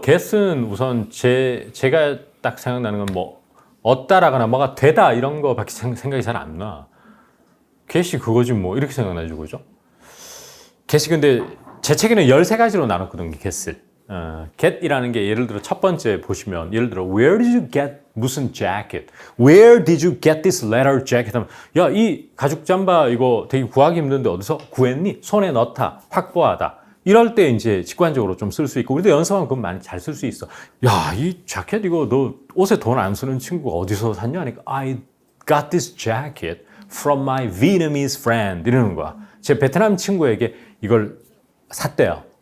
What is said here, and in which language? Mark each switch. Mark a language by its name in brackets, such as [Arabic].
[Korean] get은 우선 제가 딱 생각나는 건 뭐 얻다라거나 뭐가 되다 이런 거밖에 생각이 잘 안 나. get이 그거지 뭐 이렇게 생각나죠, 그죠? get이 근데 제 책에는 13가지로 나눴거든요, get을. get이라는 게 예를 들어 첫 번째 보시면 예를 들어 [English] where did you get [Korean] 무슨 jacket? [English] Where did you get this leather jacket? [Korean] 하면 야, 이 가죽 잠바 이거 되게 구하기 힘든데 어디서 구했니? 손에 넣다, 확보하다. 이럴 때 이제 직관적으로 좀 쓸 수 있고 우리도 연습하면 그건 많이 잘 쓸 수 있어. 야, 이 자켓 이거 너 옷에 돈 안 쓰는 친구가 어디서 샀냐? [English] 하니까 I got this jacket from my Vietnamese friend [Korean] 이러는 거야. 제 베트남 친구에게 이걸 샀대요.